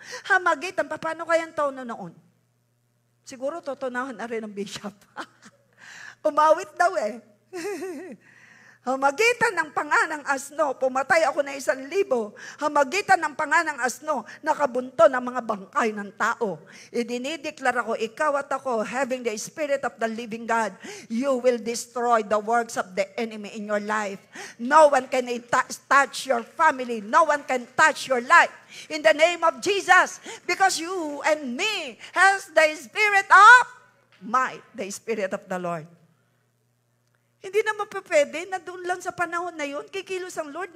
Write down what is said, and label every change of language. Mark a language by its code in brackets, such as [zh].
[tl] Hamagitan, paano kayang tono noon? Siguro tutunahan na rin ng bishop. Umawit daw eh. Hamagitan ng panga ng asno, pumatay ako ng 1,000. Hamagitan ng panga ng asno, nakabunto ng mga bangkay ng tao. Idinideklara ko, ikaw at ako, [en] having the Spirit of the living God, you will destroy the works of the enemy in your life. No one can touch your family. No one can touch your life. In the name of Jesus, because you and me has the Spirit of might, the Spirit of the Lord. [tl] Hindi naman pwede na doon lang sa panahon na yun, kikilos ang Lord.